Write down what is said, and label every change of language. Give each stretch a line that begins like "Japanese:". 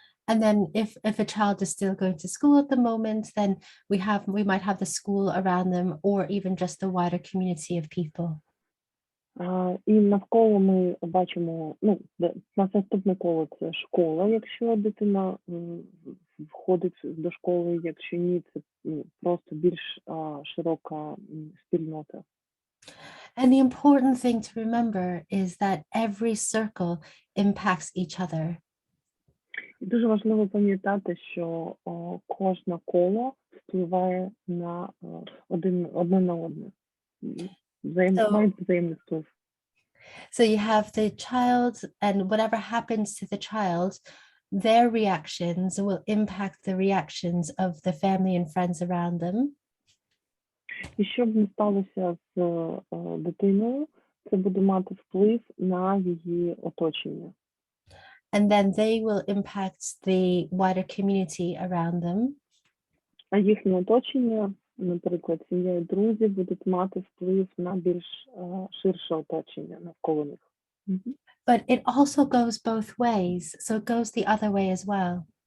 English: And then if a child is still going to school at the moment, then we might have the school around them or even just the wider community of people.
Ukrainian: І навколо ми бачимо, наступне коло це школа, якщо дитина входить до школи, якщо ні, це просто більш широка спільнота.
English: And the important thing to remember is that every circle impacts each other.
Ukrainian: Дуже важливо пам'ятати, що кожне коло впливає на одне на одне. Мають взаємний вплив.
English: So you have the child, and whatever happens to the child, their reactions will impact the reactions of the family and friends around them.
Ukrainian: І що б не сталося з дитиною, це буде мати вплив на її оточення.
English: And then they will impact the wider community around them.
Ukrainian: А їхнє оточення, наприклад, сім'я і друзі, будуть мати вплив на більш ширше оточення навколо них.
English: But it also goes both ways, so it goes the other way as well.